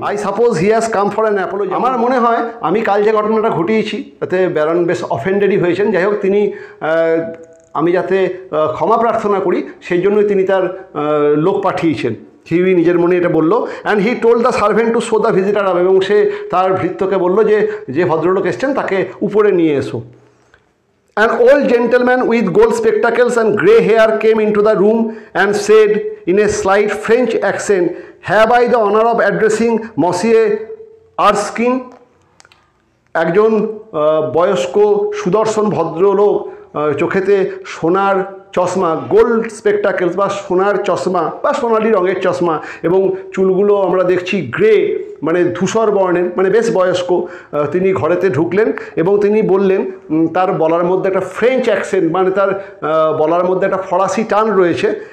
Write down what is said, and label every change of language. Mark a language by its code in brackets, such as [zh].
[en] I suppose he has come for an apology. [bn] আমার মনে হয় আমি কাল যে ঘটনাটা ঘটিয়েছি তাতে ব্যারন বেশ অফেন্ডেডই হয়েছেন। যাই হোক, তিনি আমি যাতে ক্ষমা প্রার্থনা করি সেই জন্যই তিনি তার লোক পাঠিয়েছেন। হিউই নিজের মনে এটা বললো। [en] and he told the servant to show the visitor up, [bn] এবং সে তার ভৃত্যকে বললো যে ভদ্রলোক এসছেন তাকে উপরে নিয়ে এসো। [en] An old gentleman with gold spectacles and grey hair came into the room and said in a slight French accent, "Have I the honor of addressing Monsieur Erskine?" [bn] একজন বয়স্ক সুদর্শন ভদ্রলোক, চোখেতে সোনার চশমা, গোল্ড স্পেকটাকেলস বা সোনার চশমা বা সোনালি রঙের চশমা, এবং চুলগুলো আমরা দেখছি গ্রে মানে ধূসর বর্ণের, মানে বেশ বয়স্ক। তিনি ঘরেতে ঢুকলেন এবং তিনি বললেন, তার বলার মধ্যে একটা ফ্রেঞ্চ অ্যাকসেন্ট, মানে তার বলার মধ্যে একটা ফরাসি টান রয়েছে।